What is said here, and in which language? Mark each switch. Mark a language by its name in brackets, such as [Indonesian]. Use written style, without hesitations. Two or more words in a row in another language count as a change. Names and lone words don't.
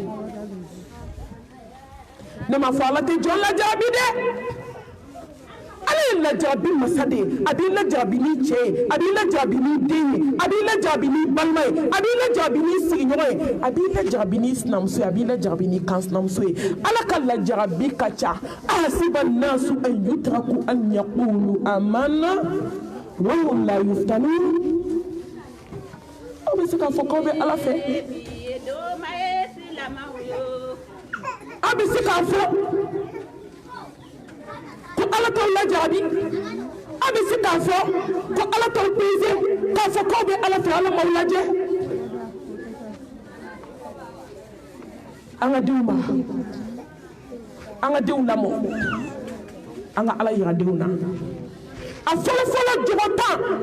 [Bambara] ne ma fɔ ala tɛ jɔn lajarabi dɛ ala ye lajarabi masa de ye a b'i lajarabi ni cɛ ye a b'i lajarabi ni den ye a b'i lajarabi ni balima ye a b'i lajarabi ni sigiɲɔgɔn ye a b'i lajarabi ni sinamuso ye a b'i lajarabi ni kansinamuso ye ala ka lajarabi ka ca [Arabic] أحسب الناس أن يتركوا أن يقولوا آمنا وهم لا يفتنون [Bambara] aw bɛ se k'a fɔ k'aw bɛ ala fɛ aw bɛ se k'a fɔ ko ala t'aw lajarabi aw bɛ se k'a fɔ ko ala t'aw pese k'a fɔ k'aw bɛ ala fɛ ala m'aw lajɛ an ka denw ma an ka denw lamɔ an ka ala yira denw na a fɔlɔ-fɔlɔ jogo tan